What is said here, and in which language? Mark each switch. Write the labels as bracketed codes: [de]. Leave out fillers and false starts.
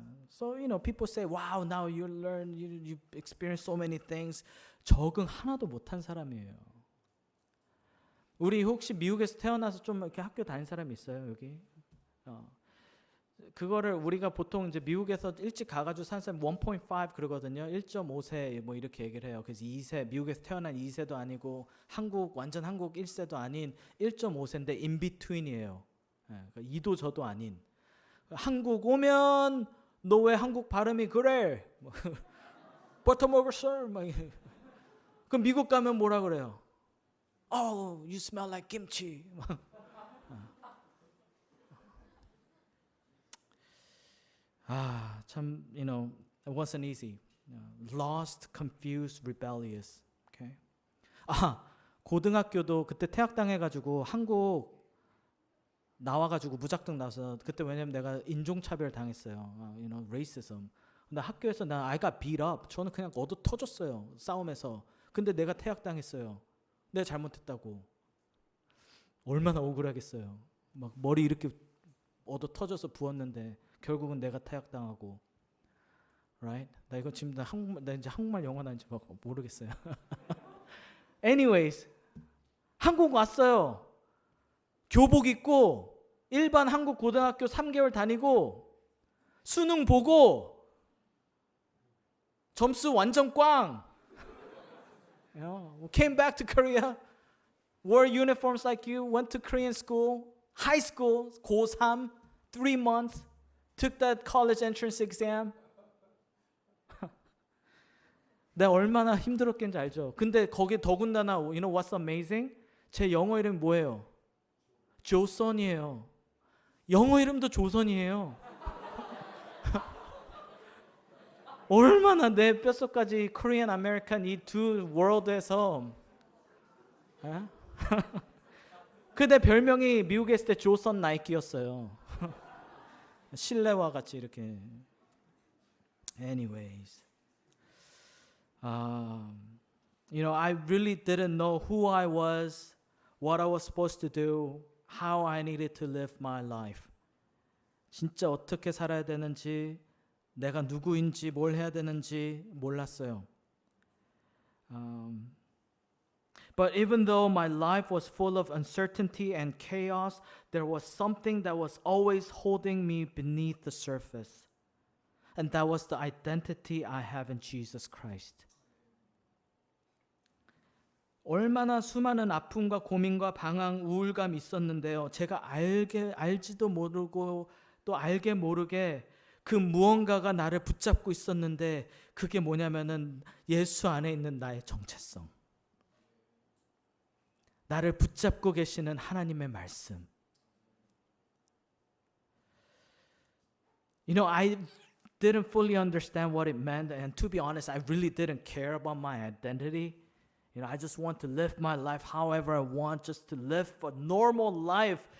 [en] So people say, wow, now you learn, you experience so many things. [ko] 적응 하나도 못한 사람이에요. 우리 혹시 미국에서 태어나서 좀 이렇게 학교 다닌 사람이 있어요 여기? 그거를 우리가 보통 이제 미국에서 일찍 가가지고 산 사람 1.5 그러거든요. 1.5세 뭐 이렇게 얘기를 해요. 그래서 2세 미국에서 태어난 2세도 아니고 완전 한국 1세도 아닌 1.5세인데 [en] in between [ko] 이에요. 그러니까 이도 저도 아닌. 한국 오면 너 왜 한국 발음이 그래? 버터 먹었어? 그럼 미국 가면 뭐라 그래요? [en] Oh, you smell like kimchi. 참, it wasn't easy. Lost, confused, rebellious. Okay. [ko] 고등학교도 그때 퇴학당해가지고 한국 나와가지고 무작정 나서 그때 왜냐면 내가 인종차별 당했어요. [en] racism. [ko] 근데 학교에서 [en] I got beat up. [ko] 저는 그냥 얻어 터졌어요. 싸움에서. 근데 내가 퇴학당했어요. 내가 잘못했다고. 얼마나 억울하겠어요. 막 머리 이렇게 얻어 터져서 부었는데 결국은 내가 퇴학당하고, right? 나 이거 지금 나 이제 한국말 영어 나는지 모르겠어요. Anyways, 한국 왔어요. 교복 입고 일반 한국 고등학교 3개월 다니고 수능 보고 점수 완전 꽝. [en] Came back to Korea, wore uniforms like you, went to Korean school, high school, 고3, 3 months. Took that college entrance exam. [ko] 내가 얼마나 힘들었겠는지 알죠? 근데 거기 더군다나 [en] you know what's amazing? [ko] 제 영어 이름 뭐예요? 조선이에요. 영어 이름도 조선이에요. 얼마나 내 뼛속까지 Korean American 이 두 월드에서 그 내 별명이 미국에 있을 때 조선 나이키였어요. 실내와 같이 이렇게. [en] Anyways, I really didn't know who I was, what I was supposed to do, how I needed to live my life. 진짜 어떻게 살아야 되는지, 내가 누구인지, 뭘 해야 되는지 몰랐어요. But even though my life was full of uncertainty and chaos, there was something that was always holding me beneath the surface. And that was the identity I have in Jesus Christ. [ko] 얼마나 수많은 아픔과 고민과 방황, 우울감이 있었는데요. 제가 알지도 모르고 또 알게 모르게 그 무언가가 나를 붙잡고 있었는데 그게 뭐냐면은 예수 안에 있는 나의 정체성. 나를 붙잡고 계시는 하나님의 말씀. [en] I didn't fully understand what it meant, and to be honest, I really didn't care about my identity. I just want to live my life however I want, just to live a normal life.